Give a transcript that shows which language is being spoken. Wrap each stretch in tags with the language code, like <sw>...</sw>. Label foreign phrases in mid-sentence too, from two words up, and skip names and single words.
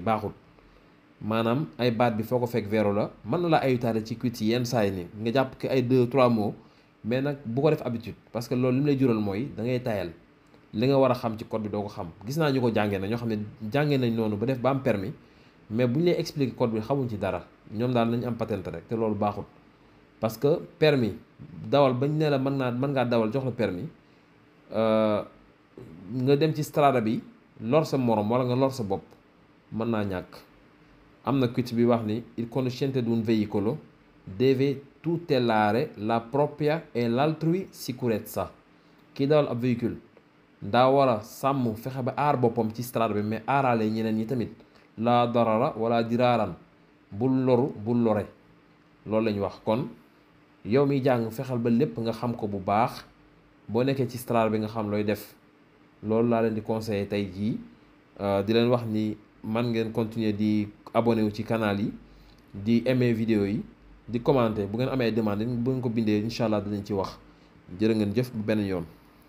<wo>baaxut maanaam ay baat bi foo ko fekk vero la mën na la ayutaale ci quiz yi yenn saa yi ni nga jàpp ki ay 2-3</wo> <fr>mots mais</fr> <wo>nag bu ko def habitude</wo> <fr>parce que</fr> <wo>loolu li mu lay jural mooy da ngay tayal li nga war a xam ci code bi doo ko xam gis naa ñu ko jàngee na ñoo xam ne jàngee nañ noonu ba def ba am permis mais bu ñu lay expliquer code bi xamuñ ci dara ñoom daal nañ am patente rek te loolu baaxut</wo> <fr>parce que</fr> <wo>permis dawal bañ ne la mën ngaa dawal jox la permis nga dem ci strada bi lor sa morom wala nga lor sa bopp mën naa ñàkk am na quiz bi wax ni</wo> <it>il conoscente di un veicolo deve tutelare la propria e l'altrui sicurezza</it> <wo>kii dawal ab véhicule daa war a sàmm fexe ba aar boppam ci strada bi mais aaraale ñeneen ñi tamit la darara wala diraaran bul loru bul lore loolu lañu wax kon yow mi jàng fexeel ba lépp nga xam ko bu baax boo nekkee ci strada bi nga xam looy def loolu laa leen di conseiller tey jii di leen wax ni man ngeen continuer di abonné wu ci canal yi di aimer vidéo yi di commenter bu ngeen amee demande bu ngeen ko bindee</wo> <ar>incha allah</ar> <wo>dinañ ci wax jërë ngeen jëf bu benn yoon.</wo>